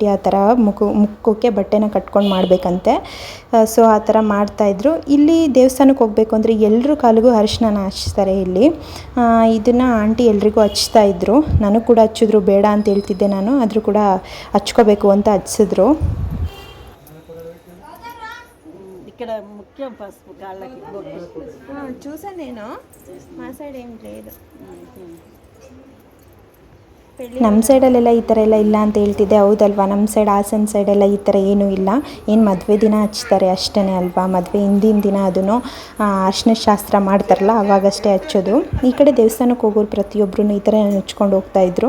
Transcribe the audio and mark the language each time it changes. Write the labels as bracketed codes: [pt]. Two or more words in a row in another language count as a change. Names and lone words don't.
[kn] ಆ ಥರ ಮುಖಕ್ಕೆ ಬಟ್ಟೆನ ಕಟ್ಕೊಂಡು ಮಾಡಬೇಕಂತೆ. ಸೊ ಆ ಥರ ಮಾಡ್ತಾಯಿದ್ರು. ಇಲ್ಲಿ ದೇವಸ್ಥಾನಕ್ಕೆ ಹೋಗಬೇಕು ಅಂದರೆ ಎಲ್ಲರೂ ಕಾಲಿಗೂ ಅರಿಶಿನ ಹಚ್ತಾರೆ ಇಲ್ಲಿ. ಇದನ್ನು ಆಂಟಿ ಎಲ್ರಿಗೂ ಹಚ್ತಾಯಿದ್ರು. ನನಗೂ ಕೂಡ ಹಚ್ಚಿದ್ರು, ಬೇಡ ಅಂತ ಹೇಳ್ತಿದ್ದೆ ನಾನು, ಆದರೂ ಕೂಡ ಹಚ್ಕೋಬೇಕು ಅಂತ ಹಚ್ಚಿದ್ರು. [te] ఇక్కడ ముఖ్యం పసుపు కాళ్ళకి చూసాను నేను. మా సైడ్ ఏం లేదు. [kn] ನಮ್ಮ ಸೈಡಲ್ಲೆಲ್ಲ ಈ ಥರ ಎಲ್ಲ ಇಲ್ಲ ಅಂತ ಹೇಳ್ತಿದ್ದೆ. ಹೌದಲ್ವಾ, ನಮ್ಮ ಸೈಡ್ ಹಾಸನ ಸೈಡೆಲ್ಲ ಈ ಥರ ಏನೂ ಇಲ್ಲ. ಏನು ಮದುವೆ ದಿನ ಹಚ್ತಾರೆ ಅಷ್ಟೇ ಅಲ್ವಾ. ಮದುವೆ ಹಿಂದಿನ ದಿನ ಅದನ್ನು ಅರಿಶಿನ ಶಾಸ್ತ್ರ ಮಾಡ್ತಾರಲ್ಲ ಅವಾಗಷ್ಟೇ ಹಚ್ಚೋದು. ಈ ಕಡೆ ದೇವಸ್ಥಾನಕ್ಕೆ ಹೋಗೋರು ಪ್ರತಿಯೊಬ್ಬರೂ ಈ ಥರ ಹಚ್ಕೊಂಡು ಹೋಗ್ತಾಯಿದ್ರು.